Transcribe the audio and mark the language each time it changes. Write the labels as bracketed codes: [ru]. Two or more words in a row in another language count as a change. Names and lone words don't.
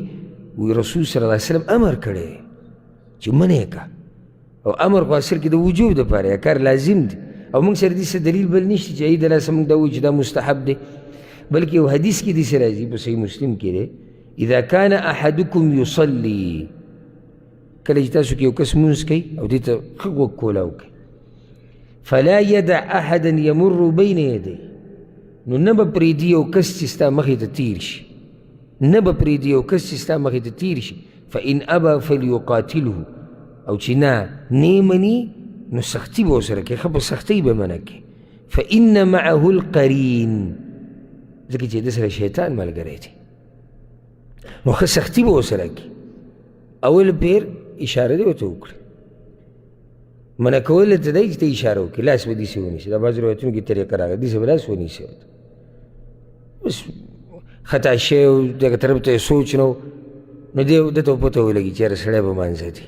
[ps] وی رسول [ar] صلی الله علیه وسلم [ps] امر کړی دی چې منع یې که، او امر خو اصل کې د وجوب دپاره کار لازم دی. او موږ سره داسې دلیل بل نشته چې ای د لاسه موږ دا وایو چې دا مستحب دی، بلکې یو حدیث کې داسې راځي په صحیح مسلم کې دی [ar] اذا کان احدکم یصلي، [ps] کله چې تاسو کې یو کس مونځ کوي او دې ته ښه غوږ کولاو کوي، [ar] فلا يدع احدا يمر بین یدیه، [ps] نو نه به پرېږدي یو کس چې ستا مخې ته تېر شي، نه به پرېږدي یو کس چې ستا مخې ته تېر شي. [ar] فإن ابى فليقاتله، [ps] او چې نه یې مني نو سختي به ورسره کوي، ښه په سختۍ به منع کوي. [ar] فإن معه القرین، [ps] ځکه چې د سره شیطان ملګری دی نو ښه سختي به ورسره کوي. اول پیر اشاره دې ورته وکړي، منع کول ته دی چې ته اشاره وکړي، لاس به داسې ونیسي. دا بعضو روایتونو کې طریقه راغله داسې به لاس ونیسي، بس خطا شی او دغه طرف ته یې سوچ نه و، نو ده ته پته ولګي چې یاره سړی به مانځه دی.